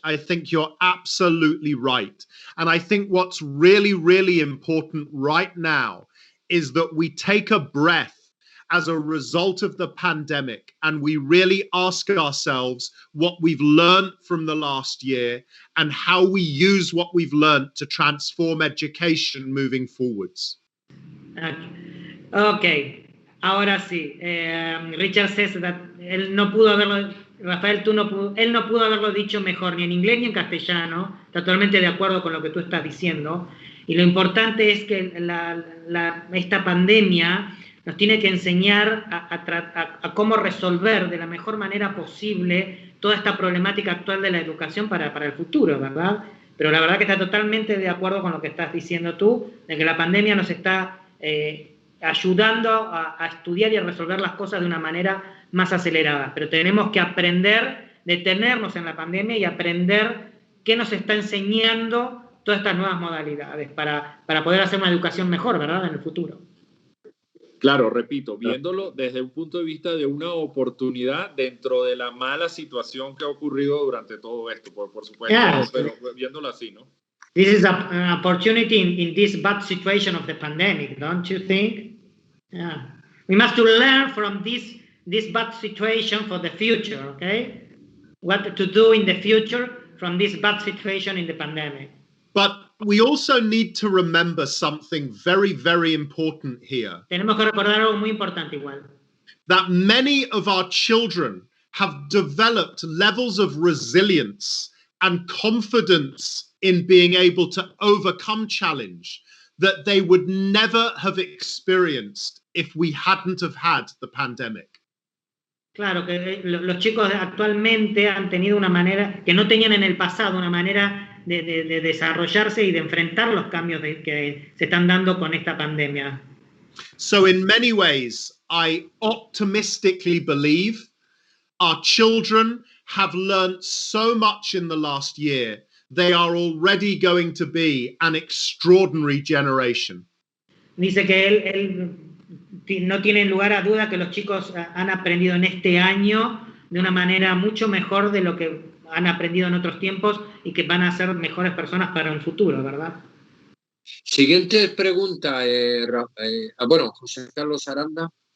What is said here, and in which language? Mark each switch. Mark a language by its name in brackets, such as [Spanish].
[English] I think you're absolutely right. And I think what's really, really important right now is that we take a breath as a result of the pandemic, and we really ask ourselves what we've learned from the last year and how we use what we've learned to transform education moving forwards. Okay. [Spanish] Ahora sí, [English] Richard says that [Spanish] él no pudo haberlo, Rafael, él no pudo haberlo dicho mejor ni en inglés ni en castellano, totalmente de acuerdo con lo que tú estás diciendo, y lo importante es que esta pandemia nos tiene que enseñar a cómo resolver de la mejor manera posible toda esta problemática actual de la educación para el futuro, ¿verdad? Pero la verdad que está totalmente de acuerdo con lo que estás diciendo tú, de que la pandemia nos está ayudando a estudiar y a resolver las cosas de una manera más acelerada. Pero tenemos que aprender, detenernos en la pandemia y aprender qué nos está enseñando todas estas nuevas modalidades para poder hacer una educación mejor, ¿verdad?, en el futuro. Claro, repito, viéndolo desde un punto de vista de una oportunidad dentro de la mala situación que ha ocurrido durante todo esto, por supuesto, yeah, pero viéndolo así, ¿no? [English] This is an opportunity in this bad situation of the pandemic, don't you think? Yeah. We must learn from this bad situation for the future, okay? What to do in the future from this bad situation in the pandemic. But we also need to remember something very, very important here. [Spanish] Tenemos que recordar algo muy importante igual. [English] That many of our children have developed levels of resilience and confidence in being able to overcome challenge that they would never have experienced if we hadn't have had the pandemic. [Spanish] Claro, que los chicos actualmente han tenido una manera que no tenían en el pasado, una manera de desarrollarse y de enfrentar los cambios que se están dando con esta pandemia. [English] So in many ways, I optimistically believe our children have learned so much in the last year. They are already going to be an extraordinary generation. [Spanish] Dice que él no tiene lugar a duda que los chicos han aprendido en este año de una manera mucho mejor de lo que han aprendido en otros tiempos y que van a ser mejores personas para el futuro, ¿verdad? Siguiente pregunta, bueno, José Carlos Aranda.